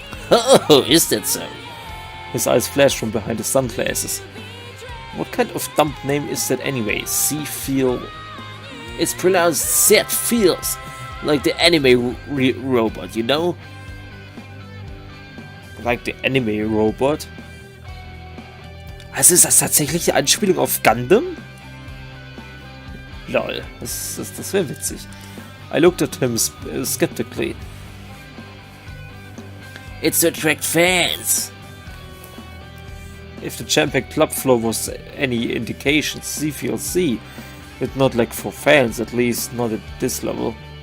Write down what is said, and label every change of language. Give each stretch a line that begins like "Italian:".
English: Oh, is that so? His eyes flashed from behind his sunglasses. What kind of dumb name is that anyway? CFL... It's pronounced Set Feels, like the anime robot, you know? Like the anime robot?
German: Also ist das tatsächlich eine Anspielung auf Gundam? Lol, das wäre witzig.
English: I looked at him skeptically. It's to attract fans. If the jam-packed club floor was any indication, CFLC did not lack for fans, at least not at this level.